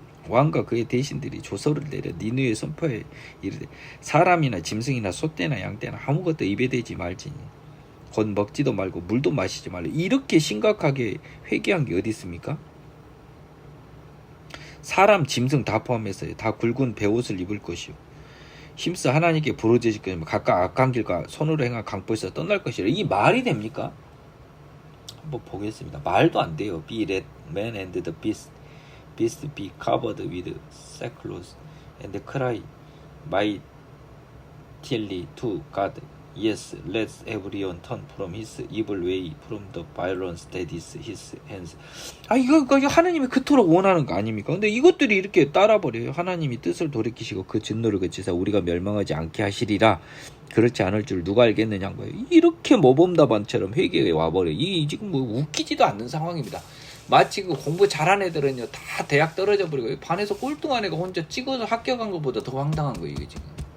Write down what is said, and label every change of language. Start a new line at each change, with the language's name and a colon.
Korean: 왕과 그의 대신들이 조서를 내려 니느웨 선포에 이르되 사람이나 짐승이나 소떼나 양떼나 아무것도 입에 대지 말지니 곧 먹지도 말고 물도 마시지 말라. 이렇게 심각하게 회개한 게 어디 있습니까? 사람, 짐승 다 포함해서요. 다 굵은 베옷을 입을 것이요. 힘써 하나님께 부르짖을 것이며 각각 악한 길과 손으로 행한 강포에서 떠날 것이라. 이 말이 됩니까? 한번 보겠습니다. 말도 안 돼요.
English: Be let man and the beast be covered with sackcloth and cry mightily to God. Yes, let everyone turn from his evil way, from the violence that is his hands.
Korean: 이거 하나님이 그토록 원하는 거 아닙니까? 근데 이것들이 이렇게 따라버려요. 하나님이 뜻을 돌이키시고 그 진노를 그치사 우리가 멸망하지 않게 하시리라. 그렇지 않을 줄 누가 알겠느냐는 거예요. 이렇게 모범답안처럼 회개에 와버려요. 이 지금 뭐 웃기지도 않는 상황입니다. 마치 그 공부 잘한 애들은요 다 대학 떨어져 버리고 반에서 꼴등한 애가 혼자 찍어서 합격한 것보다 더 황당한 거예요. 이게 지금.